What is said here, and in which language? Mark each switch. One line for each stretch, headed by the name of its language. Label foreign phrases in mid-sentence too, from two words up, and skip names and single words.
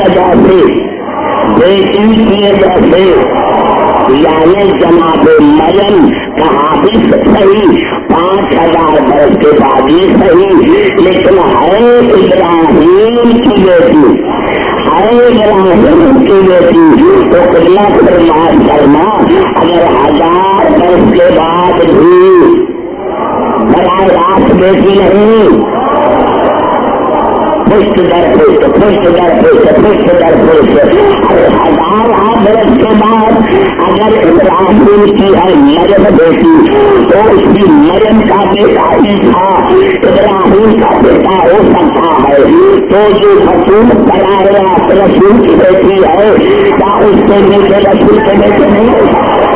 Urdu: وجہ سے، بیٹی کی وجہ سے، یعنی جناب مریم کہاں بھی صحیح 5000 برس کے بعد ہی صحیح، لیکن ہے ابراہیم کی بیٹی، ہے ابراہیم کی بیٹی، تو قبلہ پر معاف کرنا اگر 1000 برس کے بعد بھی براہ راست بیٹی نہیں، پشت در پشت، پشت در پشت، پشت در پشت، اور 1000 برس کے بعد اگر ابراہیم کی ہے مریم بیٹی تو اس کی مریم کا بیٹا عیسیٰ ابراہیم کا بیٹا ہو سکتا ہے۔ تو جو رسول براہ راست رسول کی بیٹی ہے کیا اس کے بیٹے رسول کے بیٹے نہیں ہو سکتا؟